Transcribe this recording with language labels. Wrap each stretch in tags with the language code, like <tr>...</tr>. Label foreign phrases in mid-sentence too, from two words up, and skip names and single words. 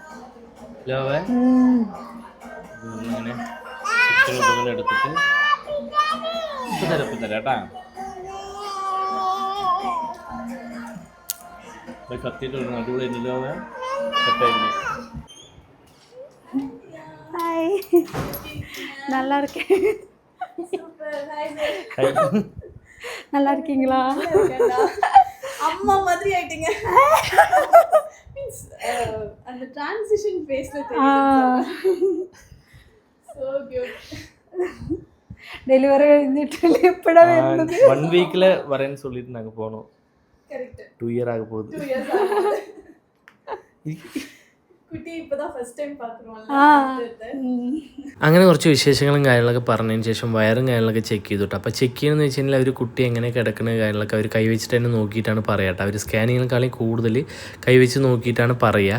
<ml>ഇങ്ങനെ ചിക്കൻ ഇങ്ങനെ എടുത്തിട്ട് ഇപ്പം തരാം കേട്ടാ. കത്തിയിട്ട് അടിപൊളി ഇല്ലാതെ സെറ്റായിരുന്നു.</ml> <ta>நல்லா இருக்கேன். நல்லா இருக்கீங்களா? அம்மா மாதிரி ஆயிட்டீங்க. மீன்ஸ் அந்த</ta> <en>transition phase</en> <ta>தெரியுது.</ta> <en>so cute.</en> <ml>ഡെലിവറി കഴിഞ്ഞിട്ട് എപ്പോഴാ വരുന്നത്? 1 വീക്കിൽ വരാൻ</ml> <ta>சொல்லிட்டு நாங்க போனோம். கரெக்ட்.</ta> <ml>2 ഇയർ ആக പോകും.</ml> <ta>2 years ஆகுது. குட்டி இப்பதா</ta> <en>first time</en> <ta>പാക്കുറോം.</ta> <ml>അങ്ങനെ കുറച്ച് വിശേഷങ്ങളും കാര്യങ്ങളൊക്കെ പറഞ്ഞതിന് ശേഷം വയറും കാര്യങ്ങളൊക്കെ</ml> <en>ചെക്ക് ചെയ്തു</en> <ml>കേട്ടോ. അപ്പോൾ ചെക്ക് ചെയ്യുന്നതെന്ന് വെച്ച് കഴിഞ്ഞാൽ അവർ കുട്ടി എങ്ങനെ കിടക്കുന്ന കാര്യങ്ങളൊക്കെ അവർ കൈവച്ചിട്ട് തന്നെ നോക്കിയിട്ടാണ് പറയുക കേട്ടോ. അവർ സ്കാനിങ്ങിനേക്കാളും കൂടുതൽ കൈവച്ച് നോക്കിയിട്ടാണ് പറയുക.</ml>